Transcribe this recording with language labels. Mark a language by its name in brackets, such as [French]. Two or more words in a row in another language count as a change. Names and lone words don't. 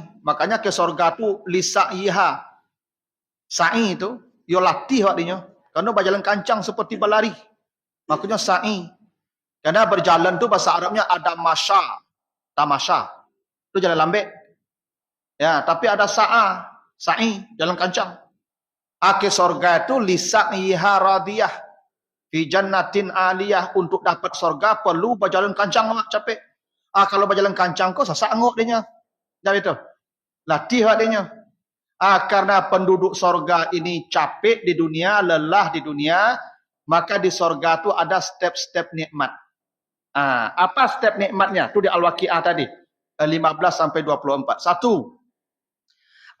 [Indonesian] Makanya ke surga itu lisa'iha. Sa'i itu. Yo latih artinya. Karena berjalan kancang seperti berlari. Makanya sa'i. Karena berjalan itu bahasa Arabnya ada masya. Tamasya. Itu jalan lambat. Ya, tapi ada sa'a. Sa'i. Jalan kancang. Ke surga itu [Arabic] لسعيها راضية. في جنة عالية, [Indonesian] untuk dapat surga perlu berjalan kancang capek. [Minangkabau] Kalau berjalan kancang kok sasak ngok dia. Jadi itu. Latih dia. [Indonesian] Karena penduduk surga ini capek di dunia, lelah di dunia, maka di surga itu ada step-step nikmat. Apa step nikmatnya? Itu di Al-Waqi'ah tadi. 15 sampai 24. 1.